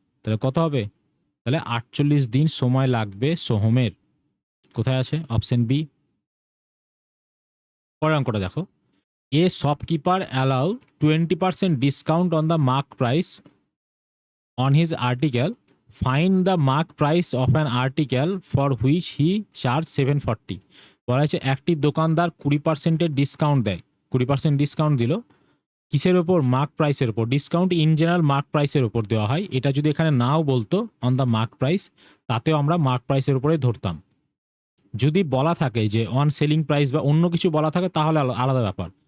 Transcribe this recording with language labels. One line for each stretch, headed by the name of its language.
Bangla: তাহলে কত হবে? তাহলে 48 দিন সময় লাগবে সোহমের। কোথায় আছে? Option B. পরের অঙ্কটা দেখো।
English: A shopkeeper allow 20% discount on the mark price on his article. Find the mark price of an article for which he charged 740.
Bangla: বলা হয়েছে একটি দোকানদার 20% ডিসকাউন্ট দেয়। 20% ডিসকাউন্ট দিল কিসের ওপর? মার্ক প্রাইসের ওপর। ডিসকাউন্ট ইন জেনারেল মার্ক প্রাইসের ওপর দেওয়া হয়। এটা যদি এখানে নাও বলতো
English: on the mark price,
Bangla: তাতেও আমরা মার্ক প্রাইসের উপরে ধরতাম। যদি বলা থাকে যে অন সেলিং প্রাইস বা অন্য কিছু বলা থাকে, তাহলে আলাদা ব্যাপার।